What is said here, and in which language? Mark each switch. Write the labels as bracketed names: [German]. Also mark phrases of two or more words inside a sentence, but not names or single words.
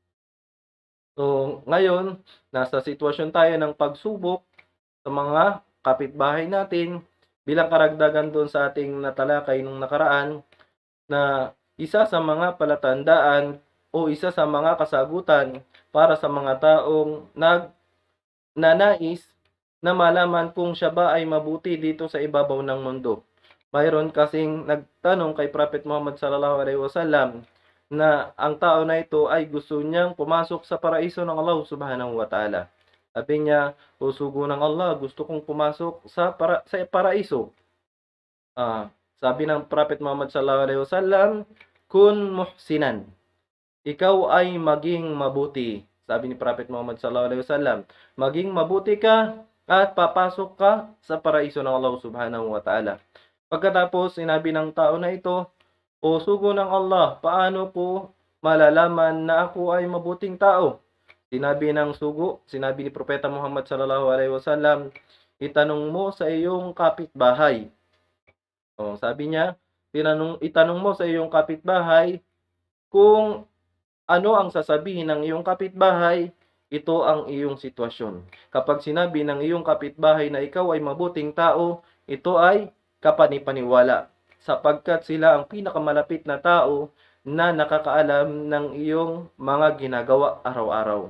[Filipino] So, ngayon, nasa sitwasyon tayo ng pagsubok sa mga kapitbahay natin bilang karagdagan doon sa ating natalakay nung nakaraan, na isa sa mga palatandaan o isa sa mga kasagutan para sa mga taong nagnanais na malaman kung siya ba ay mabuti dito sa ibabaw ng mundo. Mayroon kasing nagtanong kay Prophet Muhammad [Arabic] صلى الله عليه وسلم [Filipino] na ang tao na ito ay gusto niyang pumasok sa paraiso ng Allah [Arabic] سبحانه وتعالى. [Filipino] Sabi niya, "O sugo ng Allah, gusto kong pumasok sa paraiso." Sabi ng [Arabic] Prophet Muhammad صلى الله عليه وسلم, "كن محسنا." [Filipino] Ikaw ay maging mabuti. Sabi ni Prophet Muhammad [Arabic] صلى الله عليه وسلم, [Filipino] maging mabuti ka at papasok ka sa paraiso ng Allah [Arabic] سبحانه وتعالى. [Filipino] Pagkatapos, sinabi ng tao na ito, "O sugo ng Allah, paano ko malalaman na ako ay mabuting tao?" Sinabi ni Propeta Muhammad [Arabic] صلى الله عليه وسلم, [Filipino] "Itanong mo sa iyong kapitbahay." Sabi niya, itanong mo sa iyong kapitbahay kung ano ang sasabihin ng iyong kapitbahay, ito ang iyong sitwasyon. Kapag sinabi ng iyong kapitbahay na ikaw ay mabuting tao, ito ay kapanipaniwala, sapagkat sila ang pinakamalapit na tao na nakakaalam ng iyong mga ginagawa araw-araw.